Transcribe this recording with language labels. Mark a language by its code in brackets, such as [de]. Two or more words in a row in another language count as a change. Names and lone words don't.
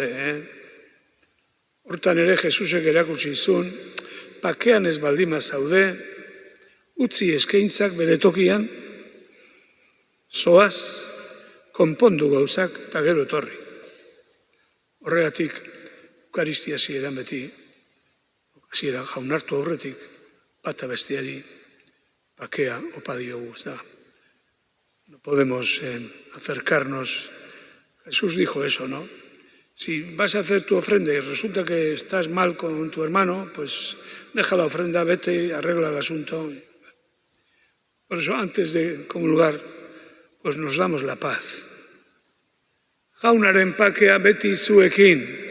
[eu] Hortan ere Jesusek erakutsi zuen, pakean ez baldima zaude, utzi eskaintzak bere tokian, zoaz, konpondu gauzak eta gero etorri. Horregatik, Eukaristia hasieran beti, hasiera jaunartu aurretik, bata besteari pakea opa diogu, ez da. [es] No podemos acercarnos. Jesús dijo eso, ¿no? Si vas a hacer tu ofrenda y resulta que estás mal con tu hermano, pues deja la ofrenda, vete y arregla el asunto. Por eso, antes de comulgar, pues nos damos la paz. [eu] Jaunaren pakea beti zuekin.